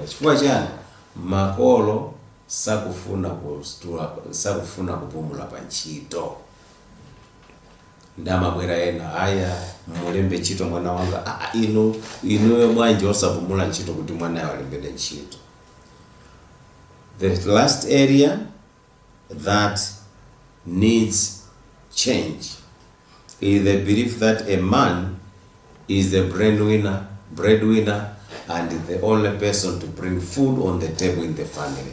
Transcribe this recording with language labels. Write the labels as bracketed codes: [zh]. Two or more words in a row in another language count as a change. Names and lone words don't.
[ny] Chifukwa chani? Makolo sakufuna kupumula pa ntchito. Ndamabwera ena aya mulembe ntchito mwana wanga, inuyo bwanji osapumula ntchito kuti mwana alembere ntchito. [en] The last area that needs change is the belief that a man is the breadwinner and the only person to bring food on the table in the family.